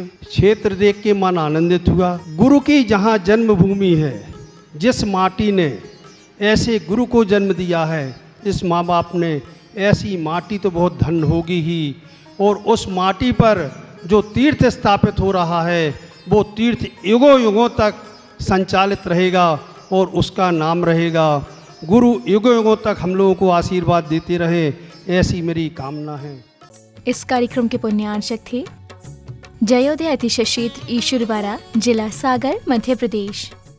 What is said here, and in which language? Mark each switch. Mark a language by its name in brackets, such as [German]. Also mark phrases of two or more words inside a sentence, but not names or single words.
[Hindi] क्षेत्र देख के मन आनंदित हुआ। गुरु की जहाँ जन्मभूमि है, जिस माटी ने ऐसे गुरु को जन्म दिया है, इस माँ बाप ने ऐसी माटी तो बहुत धन होगी ही, और उस माटी पर जो तीर्थ स्थापित हो रहा है वो तीर्थ युगों युगों तक संचालित रहेगा और उसका नाम रहेगा। गुरु युगों युगों तक हम लोगों को आशीर्वाद देते रहें, ऐसी मेरी कामना है। इस कार्यक्रम के पुण्यार्चक थे जयोदय अतिशय क्षेत्र ईश्वरवारा, जिला सागर, मध्य प्रदेश।